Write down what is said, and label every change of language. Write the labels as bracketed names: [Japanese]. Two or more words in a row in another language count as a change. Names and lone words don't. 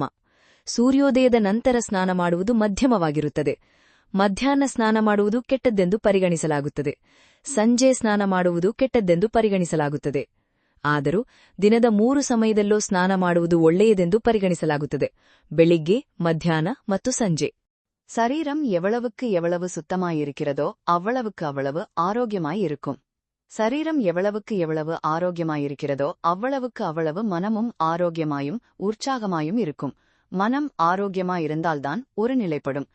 [Kannada] ಸೂರ್ಯೋದಯದ ನಂತರ ಸ್ನಾನ ಮಾಡುವುದು ಮಧ್ಯಮವಾಗಿರುತ್ತದೆ. ಮಧ್ಯಾಹ್ನ ಸ್ನಾನ ಮಾಡುವುದು ಕೆಟ್ಟದ್ದೆಂದು ಪರಿಗಣಿಸಲಾಗುತ್ತದೆ. ಸಂಜೆ ಸ್ನಾನ ಮಾಡುವುದು ಕೆಟ್ಟದ್ದೆಂದು ಪರಿಗಣಿಸಲಾಗುತ್ತದೆ. ಆದರೂ ದಿನದ 3 ಸಮಯದಲ್ಲೂ ಸ್ನಾನ ಮಾಡುವುದು ಒಳ್ಳೆಯದೆಂದು ಪರಿಗಣಿಸಲಾಗುತ್ತದೆ: ಬೆಳಿಗ್ಗೆ, ಮಧ್ಯಾಹ್ನ ಮತ್ತು ಸಂಜೆ. [Tamil] சரீரம் எவ்வளவுக்கு எவ்வளவு சுத்தமாயிருக்கிறதோ அவ்வளவுக்கு அவ்வளவு ஆரோக்கியமாயிருக்கும். சரீரம் எவ்வளவுக்கு எவ்வளவு ஆரோக்கியமாயிருக்கிறதோ அவ்வளவுக்கு அவ்வளவு மனமும் ஆரோக்கியமாயும் உற்சாகமாயும் இருக்கும். மனம் ஆரோக்கியமாயிருந்தால்தான் ஒரு நிலைப்படும்.